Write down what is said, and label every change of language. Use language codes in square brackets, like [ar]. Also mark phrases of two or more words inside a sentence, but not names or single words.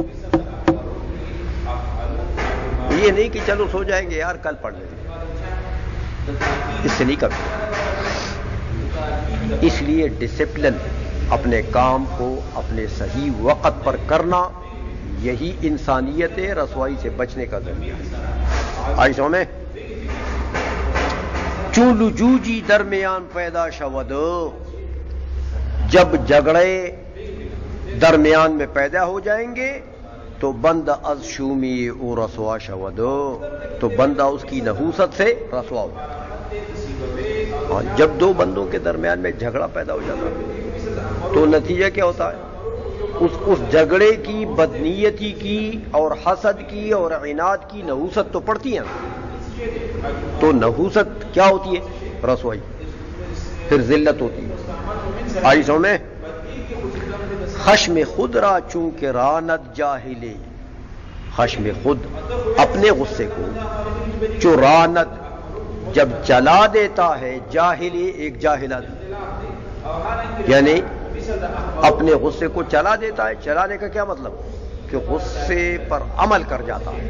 [ur] یہ نہیں کہ چلو سو جائیں گے یار کل پڑھ لیں گے، اس سے نہیں کرتے. اس لیے ڈسپلن، اپنے کام کو اپنے صحیح وقت پر کرنا، یہی انسانیت رسوائی سے بچنے کا ذریعہ ہے. [fa] آئیسوں میں چون لجوجی درمیان پیدا شود، [ur] جب جھگڑے درمیان میں پیدا ہو جائیں گے تو [fa] بندہ از شومی او رسوا شود، [ur] تو بندہ اس کی نحوست سے رسوا ہو جاتا ہے. جب دو بندوں کے درمیان میں جھگڑا پیدا ہو جاتا ہے تو نتیجہ کیا ہوتا ہے؟ اس جھگڑے کی، بدنیتی کی اور حسد کی اور عناد کی نحوست تو پڑتی ہے. تو نحوست کیا ہوتی ہے؟ رسوائی. پھر ذلت ہوتی ہے. [fa] آئیسوں میں خشم خود را چونکہ رانت جاہلی، خشم خود، [ur] اپنے غصے کو جو رانت جب چلا دیتا ہے، جاہلی ایک جاہل آدمی، یعنی اپنے غصے کو چلا دیتا ہے. چلانے کا کیا مطلب؟ کہ غصے پر عمل کر جاتا ہے.